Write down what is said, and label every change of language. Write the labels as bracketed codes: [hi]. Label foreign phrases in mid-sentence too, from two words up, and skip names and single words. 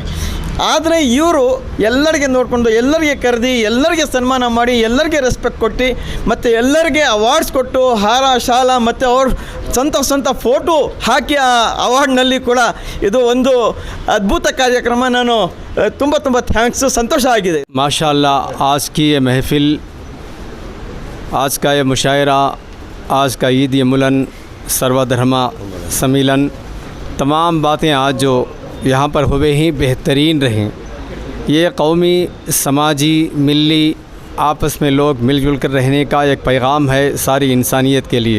[kn] ಆದರೆ ಇವರು ಎಲ್ಲರಿಗೆ ನೋಡಿಕೊಂಡು ಎಲ್ಲರಿಗೆ ಕರೆದಿ ಎಲ್ಲರಿಗೆ ಸನ್ಮಾನ ಮಾಡಿ ಎಲ್ಲರಿಗೆ ರೆಸ್ಪೆಕ್ಟ್ ಕೊಟ್ಟು ಮತ್ತು ಎಲ್ಲರಿಗೆ ಅವಾರ್ಡ್ಸ್ ಕೊಟ್ಟು ಹಾರ ಶಾಲ ಮತ್ತು ಅವ್ರ ಸ್ವಂತ ಫೋಟೋ ಹಾಕಿ ಆ ಅವಾರ್ಡ್ನಲ್ಲಿ ಕೂಡ ಇದು ಒಂದು ಅದ್ಭುತ ಕಾರ್ಯಕ್ರಮ. ನಾನು ತುಂಬ ಥ್ಯಾಂಕ್ಸು, ಸಂತೋಷ ಆಗಿದೆ. [ar] ما شاء الله, [hi] आज की ये महफ़िल, आज का ये मुशायरा, आज का ईद मिलन, सर्वधर्मा सम्मेलन, तमाम बातें आज जो यहाँ पर हुए ही बेहतरीन रहें. ये कौमी, समाजी, मिली आपस में लोग मिलजुल कर रहने का एक पैगाम है सारी इंसानियत के लिए.